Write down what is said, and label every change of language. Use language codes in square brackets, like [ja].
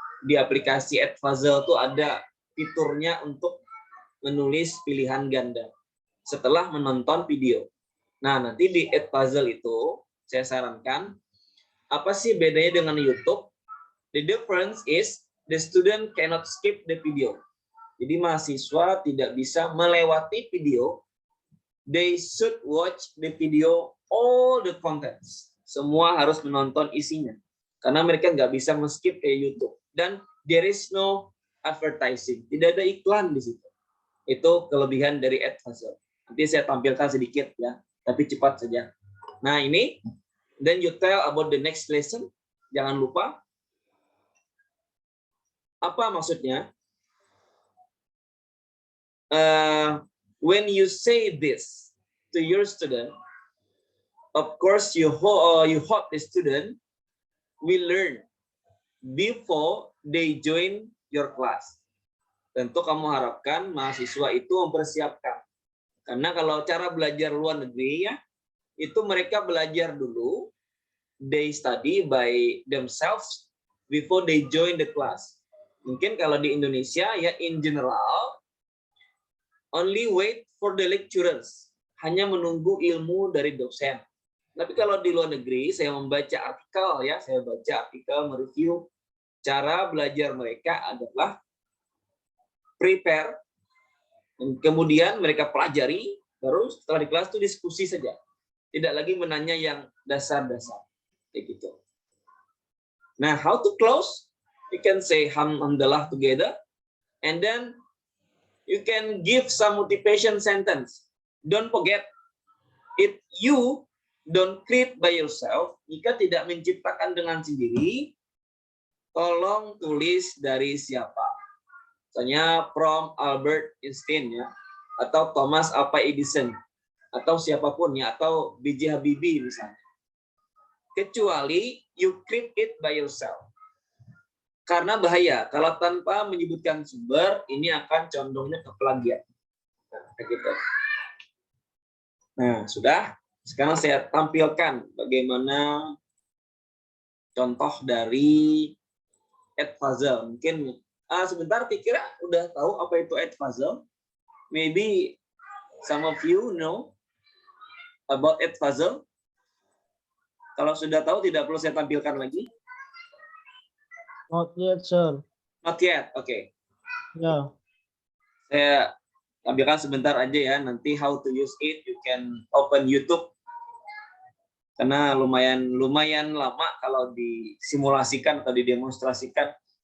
[id] Di aplikasi Edpuzzle tuh ada fiturnya untuk menulis pilihan ganda setelah menonton video. Nah, nanti di Edpuzzle itu saya sarankan apa sih bedanya dengan YouTube? [en] The difference is the student cannot skip the video. [id] Jadi mahasiswa tidak bisa melewati video. [en] They should watch the video all the contents. [id] Semua harus menonton isinya. Karena mereka nggak bisa men-skip kayak YouTube. Dan [en] there is no advertising. [id] Tidak ada iklan di situ. Itu kelebihan dari Edpuzzle. Nanti saya tampilkan sedikit ya, tapi cepat saja. Nah, ini [en] then you tell about the next lesson. [id] Jangan lupa. Apa maksudnya? [en] When you say this to your student, of course you hope the student will learn before they join your class. [id] Tentu kamu harapkan mahasiswa itu mempersiapkan. Karena kalau cara belajar luar negeri ya, itu mereka belajar dulu, [en] they study by themselves before they join the class. [id] Mungkin kalau di Indonesia ya [en] in general only wait for the lecturers, [id] hanya menunggu ilmu dari dosen. Tapi kalau di luar negeri saya membaca artikel ya, saya baca artikel mereview cara belajar mereka adalah prepare, kemudian mereka pelajari, terus setelah di kelas itu diskusi saja. Tidak lagi menanya yang dasar-dasar. Kayak gitu. Nah, [en] how to close? You can say hamdallah together. And then you can give some motivation sentence. Don't forget, if you don't create by yourself, [id] jika tidak menciptakan dengan sendiri, tolong tulis dari siapa. Misalnya from Albert Einstein ya, atau Thomas Alva Edison, atau siapapun ya, atau B.J. Habibie misalnya. Kecuali [en] you create it by yourself. [id] Karena bahaya, kalau tanpa menyebutkan sumber, ini akan condongnya ke plagiat. Nah, kayak gitu. Nah, sudah. Sekarang saya tampilkan bagaimana contoh dari Edpuzzle. Mungkin sebentar, kira udah tahu apa itu Edpuzzle? [en] Maybe some of you know about Edpuzzle. [id] Kalau sudah tahu, tidak perlu saya tampilkan lagi. [en] Not yet, sir. Not yet, oke. Okay. Yeah. [id] Saya tampilkan sebentar aja ya. Nanti [en] how to use it, you can open YouTube. [id] Karena lumayan lama kalau disimulasikan atau didemonstrasikan.